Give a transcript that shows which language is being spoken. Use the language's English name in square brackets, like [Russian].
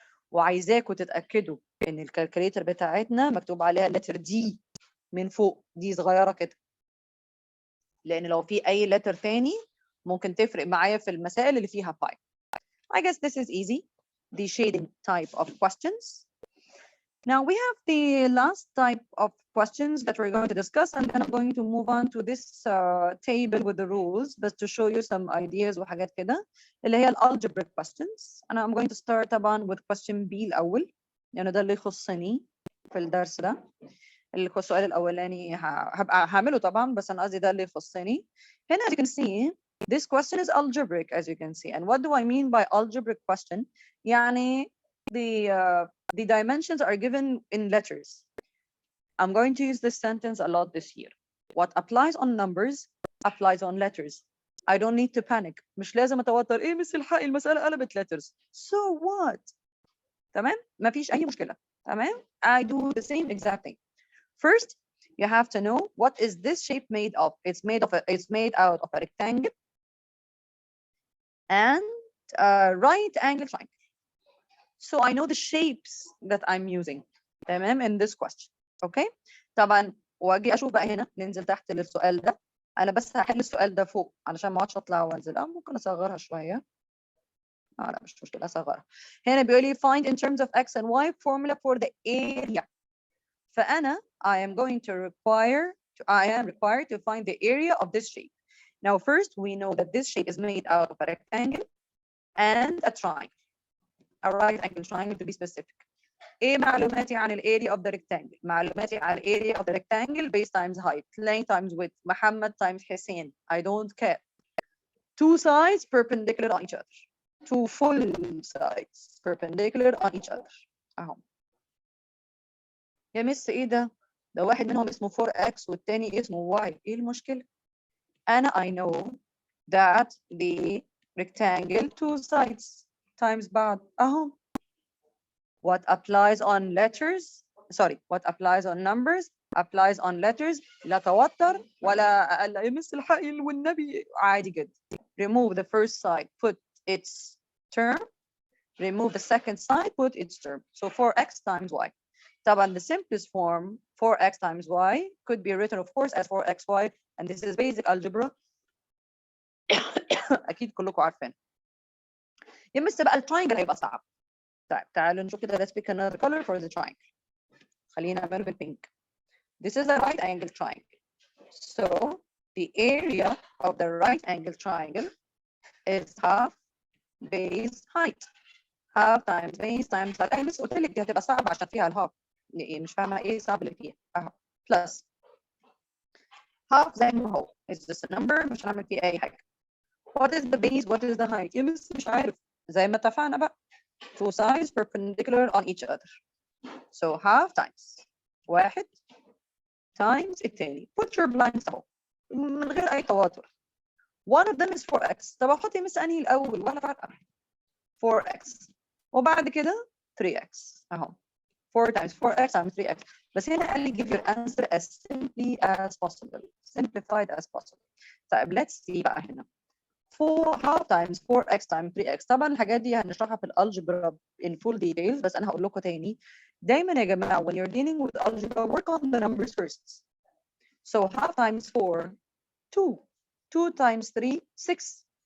[Arabic] وعايزاكم تتاكدوا ان الكالكوليتر بتاعتنا مكتوب عليها letter D من فوق، دي صغيره كده. لان لو في اي letter ثاني ممكن تفرق معايا في المسائل اللي فيها 5. [English] I guess this is easy. The shading type of questions. Now we have the last type of questions that we're going to discuss, and then I'm going to move on to this table with the rules, but to show you some ideas [Arabic] وحاجات كده اللي هي [English] algebraic questions. And I'm going to start طبعا with question B [Arabic] الأول، يعني ده اللي يخصني في الدرس ده. السؤال الأولاني هبقى هعمله طبعا، بس أنا قصدي ده اللي يخصني. هنا [English] as you can see this question is algebraic as you can see. And what do I mean by algebraic question? يعني the dimensions are given in letters. I'm going to use this sentence a lot this year. What applies on numbers applies on letters. I don't need to panic. [Arabic] مش لازم اتوتر ايه مثل الحق المسألة قلبت letters. [English] So what? [Arabic] تمام؟ ما فيش أي مشكلة. [English] تمام؟ I do the same exact thing. First, you have to know what is this shape made of. It's made out of a rectangle and a right angle triangle. So I know the shapes that I'm using. تمام in this question. Okay. [Arabic] طبعا واجي اشوف بقى هنا ننزل تحت للسؤال ده. انا بس هحل السؤال ده فوق علشان ما اقعدش اطلع وانزل. ممكن اصغرها شويه. لا مش مشكله اصغرها. هنا بيقول لي [English] find in terms of x and y formula for the area. فانا I am required to find the area of this shape. Now first we know that this shape is made out of a rectangle and a triangle. A right angle triangle to be specific. [Arabic] ايه معلوماتي عن ال [English] area of the rectangle؟ [Arabic] معلوماتي عن ال [English] area of the rectangle base times height, length times width, Muhammad times Hussein. I don't care. Two sides perpendicular on each other. Two full sides perpendicular on each other. [Arabic] اهو. يا مس ايه ده؟ ده واحد منهم اسمه 4x والتاني اسمه y. ايه المشكلة؟ أنا [English] I know that the rectangle two sides times [Arabic] بعض. أهو. [English] What applies on numbers applies on letters. [Arabic] لا توتر ولا أقل يمس الحقل والنبي عادي جدا. [English] Remove the first side, put its term. Remove the second side, put its term. So 4x times y. طبعا the simplest form 4x times y could be written of course as 4xy, and this is basic algebra. [Arabic] أكيد كلكم عارفين. يمس بقى التراينجل هيبقى صعب. طيب تعالوا نشوف كده. [English] Let's pick another color for the triangle. [Arabic] خلينا نعمله بالبينك. [English] This is a right angle triangle. So the area of the right angle triangle is half base height. Half times base times height. [Arabic] أنا بس قلت لك دي هتبقى صعبة عشان فيها الهاف. مش فاهمة إيه صعب اللي فيها. أهو plus half زي ما هو. [English] It's just a number [Arabic] مش هنعمل فيه أي حاجة. [English] What is the base? What is the height? [Arabic] يا مس مش عارف. زي ما اتفقنا بقى. [English] Two sides perpendicular on each other. So half times [Arabic] واحد [English] times [Arabic] التاني. [English] Put your blanks اهو. [Arabic] من غير اي توتر. [English] one of them is 4x. [Arabic] طب احط مس انهي الاول ولا فارقه؟ 4x وبعد كده 3x اهو. [English] 4 times 4x times 3x. [Arabic] بس هنا قال لي [English] give your answer as simply as possible. simplified as possible. طيب let's see [Arabic] بقى هنا. [English] 4 half times 4x times 3x. [Arabic] طبعا الحاجات دي هنشرحها في الالجبرا [English] in full details، [Arabic] بس انا هقول لكم تاني دايما يا جماعه [English] when you're dealing with algebra work on the numbers first. So half times 4 2. 2 times 3 6.